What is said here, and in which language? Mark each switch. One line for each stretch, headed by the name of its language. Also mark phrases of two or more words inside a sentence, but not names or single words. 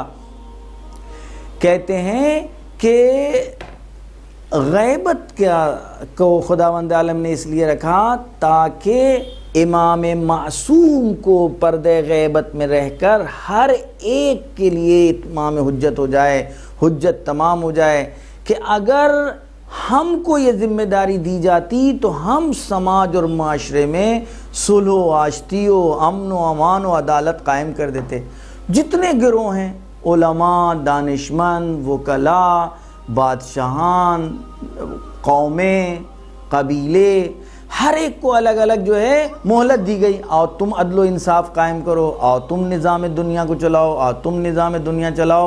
Urdu: کہتے ہیں کہ غیبت کو خداوند عالم نے اس لیے رکھا تاکہ امام معصوم کو پردے غیبت میں رہ کر ہر ایک کے لیے اتمام حجت ہو جائے، حجت تمام ہو جائے، کہ اگر ہم کو یہ ذمہ داری دی جاتی تو ہم سماج اور معاشرے میں صلح و آشتی و امن و امان و عدالت قائم کر دیتے۔ جتنے گروہ ہیں، علماء، دانشمند، وکلاء، بادشاہان، قومیں، قبیلے، ہر ایک کو الگ الگ جو ہے مہلت دی گئی، آؤ تم عدل و انصاف قائم کرو، آؤ تم نظام دنیا کو چلاؤ، آؤ تم نظام دنیا چلاؤ۔